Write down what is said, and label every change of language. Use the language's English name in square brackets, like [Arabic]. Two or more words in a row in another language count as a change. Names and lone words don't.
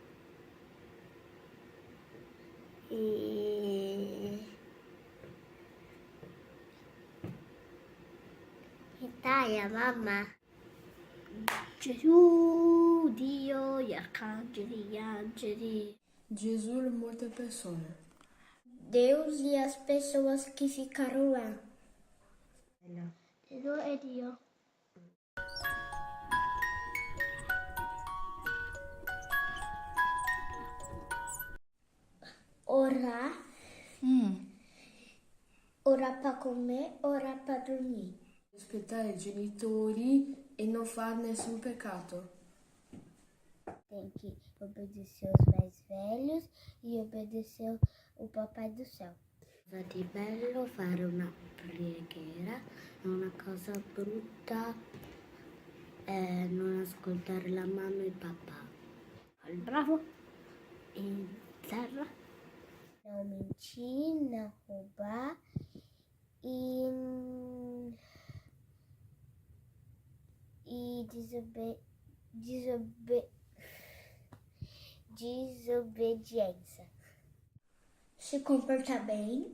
[Italian] Italia, mamma. Gesù, Dio, gli arcangeli, gli angeli. Gesù e molte persone. [Portuguese] Deus e as pessoas que ficaram lá. [Italian] Gesù e Dio. [Portuguese] Orar. Orar para comer, orar para dormir. [Italian] Rispettare i genitori e non fare nessun peccato. [Portuguese] Tem que obedecer os mais velhos e obedecer o Papai do Céu. [Italian] Va di bello fare una preghiera, è una cosa brutta non ascoltare la mamma e il papà. Al bravo, in terra. [Portuguese] Não mentir, não roubar e desobediência. Se comportar bem.